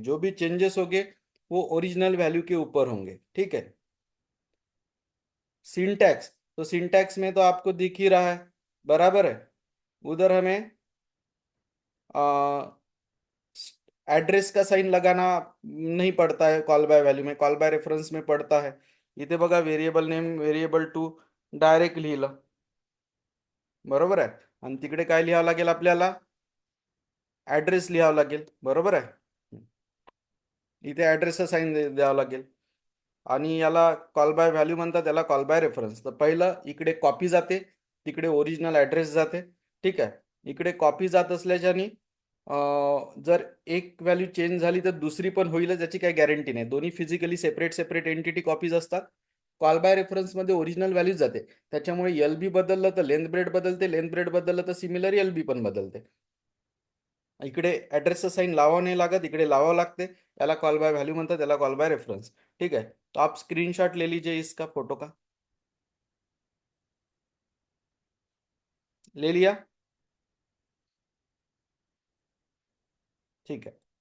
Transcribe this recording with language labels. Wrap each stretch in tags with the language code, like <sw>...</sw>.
<hi>जो भी चेंजेस होंगे वो ओरिजिनल वैल्यू के ऊपर होंगे. ठीक है. सिंटैक्स, तो सिंटैक्स में तो आपको दिख ही रहा है, बराबर है. उधर हमें एड्रेस का साइन लगाना नहीं पड़ता है कॉल बाय वैल्यू में, कॉल बाय रेफरन्स में पड़ता है.</hi> <mr>इथे बघा, variable name variable to direct लिहिलं, बरोबर आहे. आणि तिकडे काय लिहावं लागेल आपल्याला? ऍड्रेस लिहावं लागेल, बरोबर आहे. इथे ऍड्रेसचा साइन द्यावं लागेल. आणि याला कॉल बाय व्हॅल्यू म्हणतात, याला कॉल बाय रेफरन्स. तर पहिलं इकडे कॉपी जाते, तिकडे ओरिजिनल ॲड्रेस जाते. ठीक आहे. इकडे कॉपी जात असल्याच्याने जर एक व्हॅल्यू चेंज झाली तर दुसरी पण होईलच, याची काही गॅरंटी नाही. दोन्ही physically separate separate entity copies असतात. कॉल बाय रेफरन्समध्ये ओरिजिनल व्हॅल्यूज जाते. त्याच्यामुळे एल बी बदललं तर लेंथ ब्रेड बदलते, लेंथ ब्रेड बदललं तर सिमिलर एल बी पण बदलते. इकडे ॲड्रेसचं साइन लावावं नाही लागत, इकडे लावावं लागते. याला कॉल बाय व्हॅल्यू म्हणतात, याला कॉल बाय रेफरन्स.</mr> <hi>ठीक है, तो आप स्क्रीनशॉट ले लीजिए इसका, फोटो का. ले लिया. ठीक है.</hi>